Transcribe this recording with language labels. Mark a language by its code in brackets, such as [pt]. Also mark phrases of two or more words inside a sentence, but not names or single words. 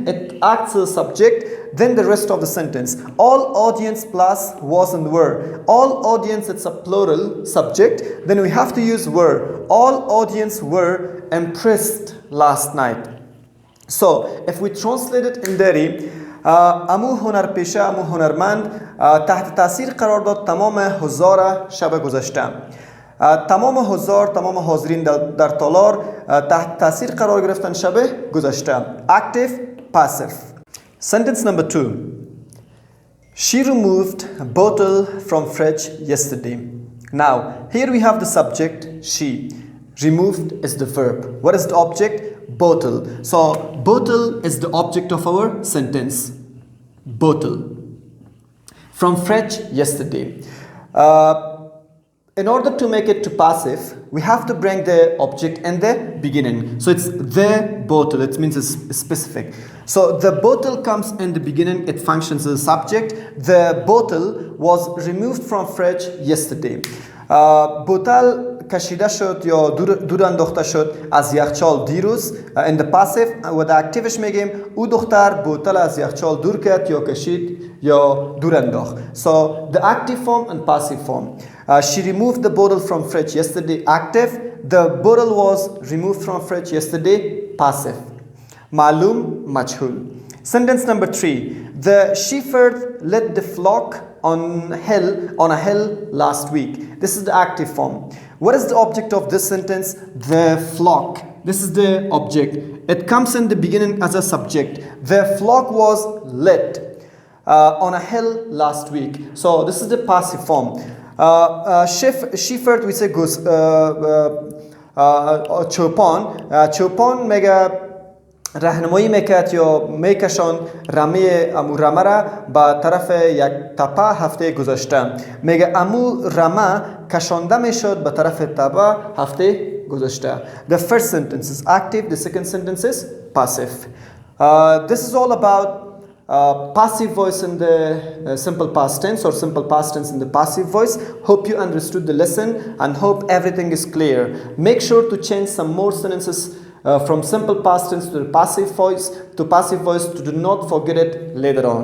[en] It acts as a subject, then the rest of the sentence. All audience plus was and were. All audience, it's a plural subject. Then we have to use were. All audience were impressed last night. So, if we translate it in Dari, [fa] امو هنرپیشه امو هنرمند تحت تاثیر قرار داد تمام حضار شب گذشته. تمام حضار، تمام حاضرین در تالار تحت تاثیر قرار گرفتن شب گذشته. [en] Active, passive. Sentence number 2. She removed a bottle from fridge yesterday. Now, here we have the subject, she. Removed is the verb. What is the object? Bottle. So, bottle is the object of our sentence. Bottle. From fridge yesterday. In order to make it to passive, we have to bring the object in the beginning. So, it's the bottle. It means it's specific. So, the bottle comes in the beginning. It functions as a subject. The bottle was removed from fridge yesterday. [fa] بوتل کشیده شد یا دور انداخته شد از یخچال دیروز. [en] in the passive [fa] و در اکتیوش میگیم او دختر بوتل از یخچال دور کرد یا کشید یا دور انداخت. [en] So the active form and passive form. She removed the bottle from fridge yesterday. Active. The bottle was removed from fridge yesterday. [fa] Passive. معلوم مجهول. [en] Sentence number 3. The shepherd led the flock on a hill last week. This is the active form. What is the object of this sentence? The flock. This is the object. It comes in the beginning as a subject. The flock was led on a hill last week. So this is the passive form. Shepherd we say goes [fa] چوپان مگه راهنمایی میکرد یا میکشان امو رمه را به طرف یک تپه هفته گذشته. میگه امو رمه کشانده میشد به طرف تپه هفته گذشته. [en] The first sentence is active, the second sentence is passive. This is all about passive voice in the simple past tense or simple past tense in the passive voice. Hope you understood the lesson and hope everything is clear. Make sure to change some more sentences from simple past tense to the passive voice to do not forget it later on.